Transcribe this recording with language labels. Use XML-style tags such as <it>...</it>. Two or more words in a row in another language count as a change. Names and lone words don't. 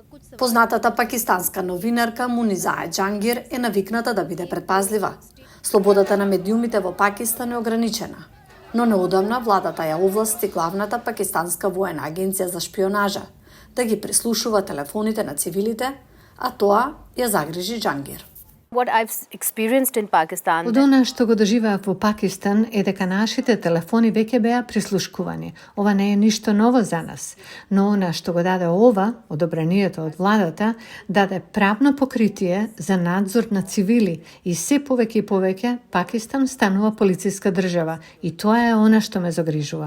<mk>Познатата пакистанска новинарка Муниза Джангир е навикната да биде предпазлива. Слободата на медиумите во Пакистан е ограничена. Но неодамна владата ја овласти главната пакистанска воена агенција за шпионажа да ги прислушува телефоните на цивилите, а тоа ја загрижи Джангир.</mk> <en>What I've experienced in Pakistan.</en> <mk>Од она што го доживеав во Пакистан е дека нашите телефони веќе беа прислушкувани. Ова не е ништо ново за нас, но она што го даде ова, одобрението од владата, даде правно покритие за надзор на цивили и се повеќе и повеќе Пакистан станува полициска држава и тоа е она што ме загрижува.</mk>